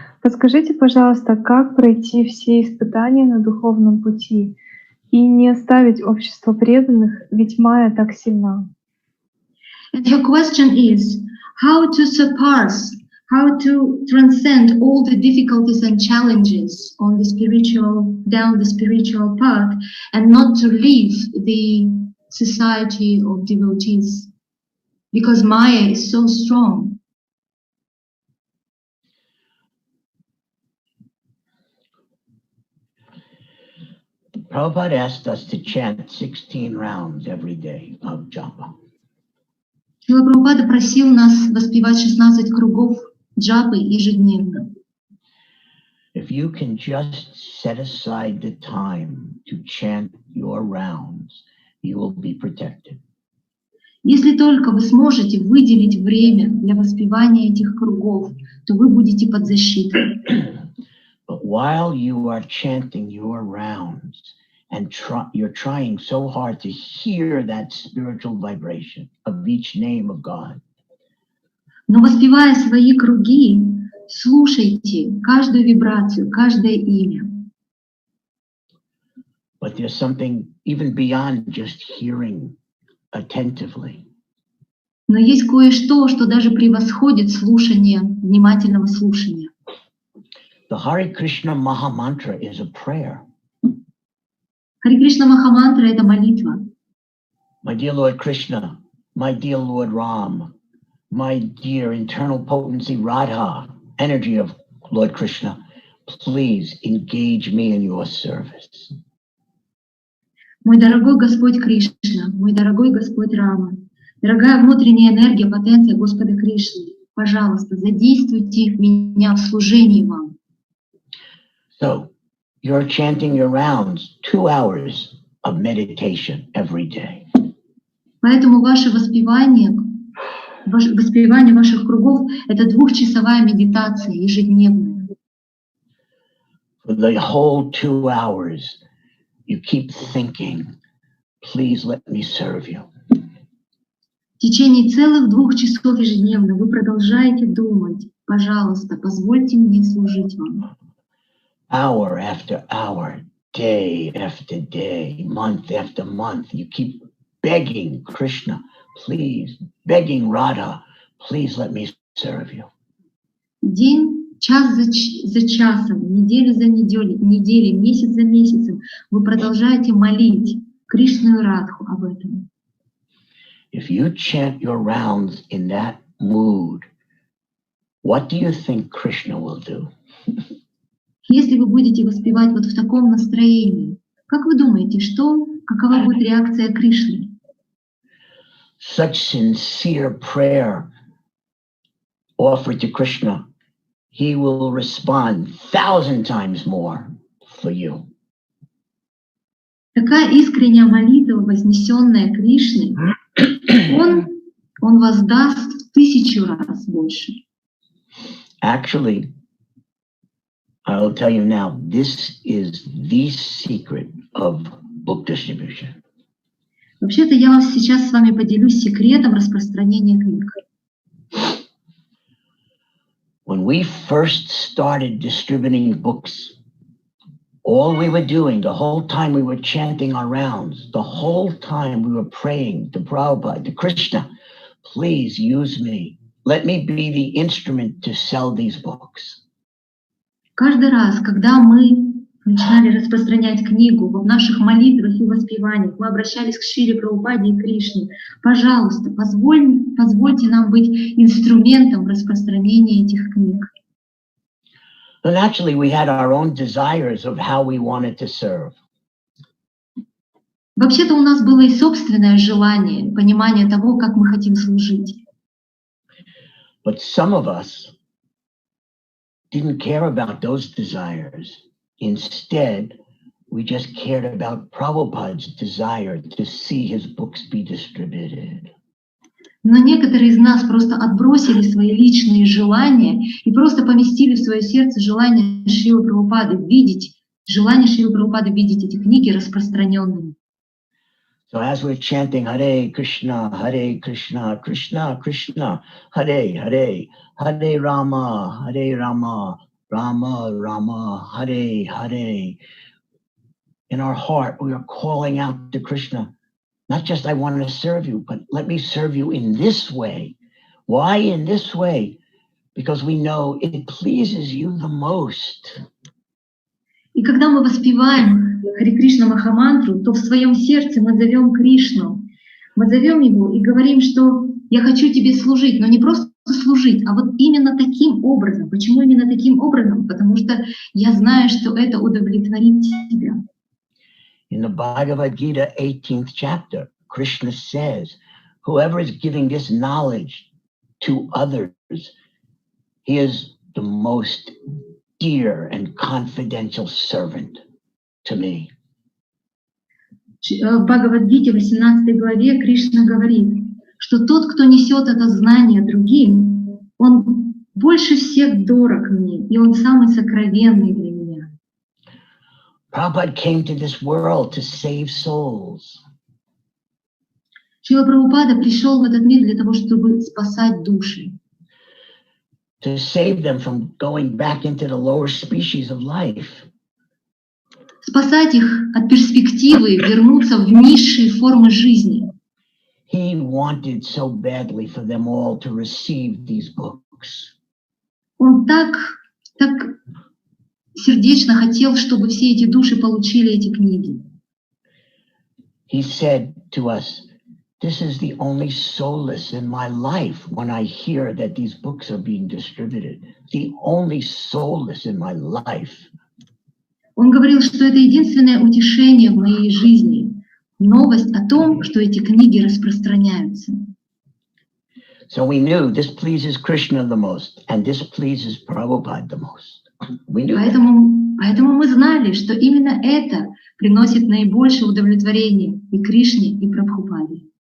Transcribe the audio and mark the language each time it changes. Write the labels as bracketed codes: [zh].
[ru] Подскажите, пожалуйста, как пройти все испытания на духовном пути и не оставить общество преданных, ведь майя так сильна? [en] And her question is, how to transcend all the difficulties and challenges down the spiritual path, and not to leave the society of devotees, because Maya is so strong. Prabhupada asked us to chant 16 rounds every day of japa. [ru] Шрила Прабхупада просил нас воспевать 16 кругов джапы ежедневно. [en] If you can just set aside the time to chant your rounds, you will be protected. [ru] Если только вы сможете выделить время для воспевания этих кругов, то вы будете под защитой. [en] But while you are chanting your rounds and you're trying so hard to hear that spiritual vibration of each name of God, [ru] Но воспевая свои круги, слушайте каждую вибрацию, каждое имя. [en] but there's something even beyond just hearing attentively. [ru] Но есть кое-что, что даже превосходит слушание, внимательного слушания. [en] The Hare Krishna Maha Mantra is a prayer. [ru] Харе Кришна Махамантра — это молитва. [en] My dear Lord Krishna, my dear Lord Ram, my dear internal potency Radha, energy of Lord Krishna, please engage me in your service. [ru] Мой дорогой Господь Кришна, мой дорогой Господь Рама, дорогая внутренняя энергия, потенция Господа Кришны, пожалуйста, задействуйте меня в служении вам. [en] So you're chanting your rounds, 2 hours of meditation every day. [ru] Поэтому ваше воспевание ваших кругов — это 2-часовая медитация ежедневная. [en] For the whole 2 hours, you keep thinking, please let me serve you. [ru] В течение целых 2 часов ежедневно вы продолжаете думать: пожалуйста, позвольте мне служить вам. [en] Hour after hour, day after day, month after month, you keep begging Krishna, please, begging Radha, please let me serve you. [ru] День, час за часом, неделю за неделей, месяц за месяцем вы продолжаете молить Кришну и Радху об этом. [en] If you chant your rounds in that mood, what do you think Krishna will do? [ru] Если вы будете воспевать вот в таком настроении, как вы думаете, какова будет реакция Кришны? [en] Such sincere prayer offered to Krishna, he will respond 1,000 times more for you. [ru] Такая искренняя молитва, вознесенная Кришной, он воздаст в 1000 раз больше. [en] Actually, I'll tell you now, this is the secret of book distribution. [ru] Вообще-то я вам сейчас с вами поделюсь секретом распространения книг. [en] When we first started distributing books, all we were doing, the whole time we were chanting our rounds, the whole time we were praying to Prabhupada, to Krishna, please use me. Let me be the instrument to sell these books. [ru] Каждый раз, когда мы начинали распространять книгу, в наших молитвах и воспеваниях мы обращались к Шриле Прабхупаде и Кришне: пожалуйста, позвольте нам быть инструментом распространения этих книг. [en] And actually, we had our own desires of how we wanted to serve. [ru] Вообще-то у нас было и собственное желание, понимание того, как мы хотим служить. [en] But some of us didn't care about those desires. Instead, we just cared about Prabhupada's desire to see his books be distributed. [ru] Но некоторые из нас просто отбросили свои личные желания и просто поместили в свое сердце желание Шрилы Прабхупады видеть эти книги распространенными. [en] So as we're chanting Hare Krishna, Krishna Krishna, Hare Hare, Hare Rama, Rama Rama, Hare Hare, in our heart we are calling out to Krishna, not just I want to serve you, but let me serve you in this way. Why in this way? Because we know it pleases you the most. [ru] И когда мы воспеваем Харе Кришна Махамантру, то в своем сердце мы зовем Кришну. Мы зовем его и говорим, что я хочу тебе служить, но не просто служить, а вот именно таким образом. Почему именно таким образом? Потому что я знаю, что это удовлетворит тебя. [en] In the Bhagavad Gita, 18th chapter, Krishna says, whoever is giving this knowledge to others, he is the most dear and confidential servant to me. [ru] В Бхагавад-гите, 18 главе, Кришна говорит, что тот, кто несет это знание другим, он больше всех дорог мне, и он самый сокровенный для меня. [en] Prabhupada came to this world to save souls. [ru] Шрила Прабхупада пришел в этот мир для того, чтобы спасать души. [en] To save them from going back into the lower species of life. [ru] Спасать их от перспективы вернуться в низшие формы жизни. [en] He wanted so badly for them all to receive these books. [ru] Он так сердечно хотел, чтобы все эти души получили эти книги. [en] He said to us, this is the only solace in my life when I hear that these books are being distributed. The only solace in my life. [ru] Он говорил, что это единственное утешение в моей жизни. Новость о том, что эти книги распространяются. [en] So we knew this pleases Krishna the most, and this pleases Prabhupada the most. We knew [ru] Поэтому мы знали, что именно это приносит наибольшее удовлетворение и Кришне, и Прабхупаде.